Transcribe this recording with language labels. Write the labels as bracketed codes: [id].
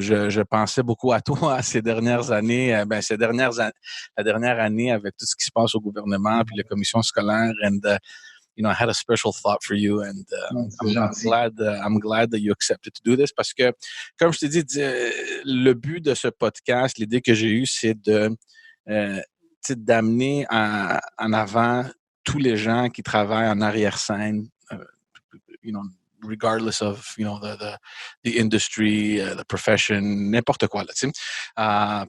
[fr] Je pensais beaucoup à toi ces dernières années. La dernière année avec tout ce qui se passe au gouvernement puis les commissions scolaires. [en] And I had a special thought for you, and [fr] C'est gentil. [en] I'm glad that you accepted to do this [fr] parce que, comme je t'ai dit, le but de ce podcast, l'idée que j'ai eue, c'est euh, d'amener en avant tous les gens qui travaillent en arrière-scène, [en] you know, regardless of the industry, the profession, [fr] n'importe quoi là, tu sais.